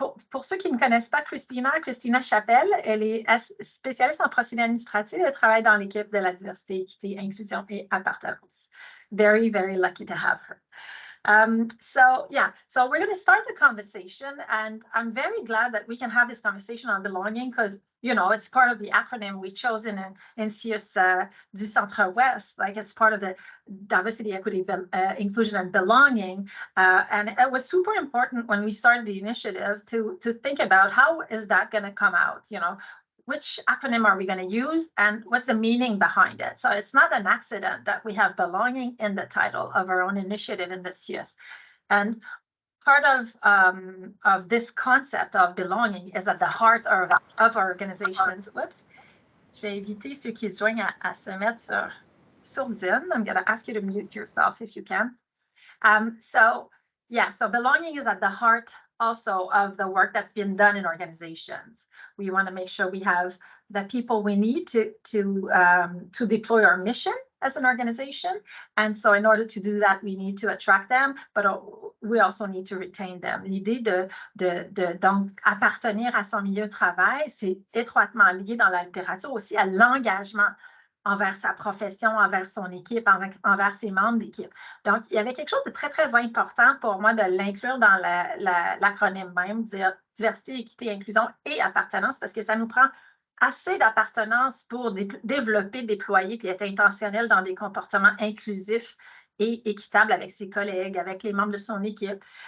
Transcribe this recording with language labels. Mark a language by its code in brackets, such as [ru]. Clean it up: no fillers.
[fr] Pour ceux qui ne connaissent pas Christina Chapelle, elle est spécialiste en procédés administratifs. Elle travaille dans l'équipe de la diversité, équité, inclusion et appartenance. [en] Very, very lucky to have her. So we're going to start the conversation, and I'm very glad that we can have this conversation on belonging because, you know, it's part of the acronym we chose in CIUS du Centre-Ouest. Like, it's part of the diversity, equity, inclusion, and belonging. And it was super important when we started the initiative to think about how is that going to come out, you know, which acronym are we going to use and what's the meaning behind it? So it's not an accident that we have belonging in the title of our own initiative in the CIUS. And part of this concept of belonging is at the heart of our organizations. Whoops. [fr] Je vais inviter ceux qui se joignent à se mettre sur sourdine. [en] I'm going to ask you to mute yourself if you can. So belonging is at the heart also of the work that's been done in organizations. We want to make sure we have the people we need to deploy our mission as an organization. And so in order to do that, we need to attract them, but we also need to retain them. [fr] L'idée donc appartenir à son milieu de travail, c'est étroitement lié dans la littérature aussi à l'engagement envers sa profession, envers son équipe, envers ses membres d'équipe. Donc, il y avait quelque chose de très, très important pour moi de l'inclure dans l'acronyme même, dire diversité, équité, inclusion et appartenance, parce que ça nous prend assez d'appartenance pour développer, déployer, puis être intentionnel dans des comportements inclusifs et équitables avec ses collègues, avec les membres de son équipe.